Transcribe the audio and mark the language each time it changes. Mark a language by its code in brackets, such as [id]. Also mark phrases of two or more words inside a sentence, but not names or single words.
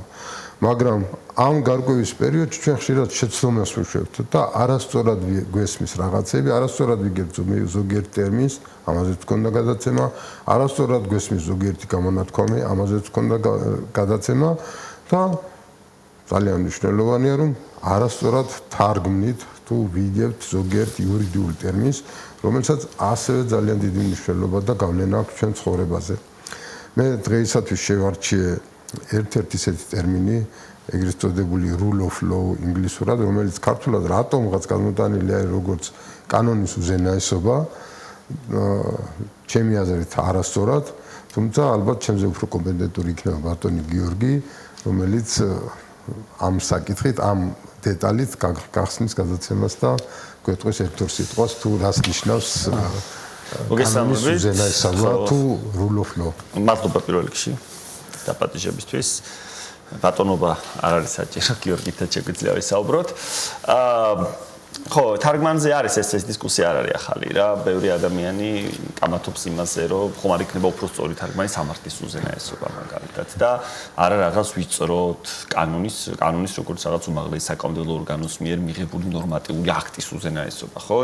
[ka] მაგრამ ამ გარკვევის პერიოდში ჩვენ ხშირად შეცდომას ვუშვებთ და არასწორად გვესმის რაღაცები, არასწორად ვიგებთ ზოგიერთ ტერმინს, ამაზეც გქონდა გადაცემა, არასწორად გვესმის ზოგიერთი გამონათქვამი, ამაზეც გქონდა გადაცემა და ძალიან მნიშვნელოვანია, რომ არასწორად თარგმნით თუ ვიგებთ ზოგიერთ იურიდიულ ტერმინს, რომელსაც ასევე ძალიან დიდი მნიშვნელობა და გავლენა აქვს ჩვენ ცხოვრებაზე. მე დღეისათვის შევარჩიე ერთ-ერთი ისეთი ტერმინი, ეგრეთ წოდებული [en] rule of law [ka] ინგლისურად, რომელიც ქართულად რატომღაც გამოტანილი არის როგორც კანონის უზენაესობა, ჩემი აზრით არასწორად, თუმცა ალბათ ჩემზე უფრო კომპეტენტური იქნება ბატონი გიორგი, რომელიც ამ საკითხით, ამ დეტალით გახსნის გადაცემას და გვეტყვის ერთ-ორ სიტყვას თუ რას ნიშნავს კანონის უზენაესობა თუ [en] rule of law. [ka] მადლობა პირველ რიგში დაპატიჟებისთვის. ბატონობა არ არის საჭირო, გიორგითან შეგვიძლია ვისაუბროთ. ხო, თარგმანზე არის ეს დისკუსია არ არის ახალი რა. ბევრი ადამიანი კამათობს იმაზე, რომ ხომ არ იქნება უფრო სწორი თარგმანი სამართლის უზენაესობა მაგალითად და არა რაღაც ვიწროთ კანონის როგორც რაღაც უმაღლესი საკანონმდებლო ორგანოს მიერ მიღებული ნორმატიული აქტის უზენაესობა, ხო?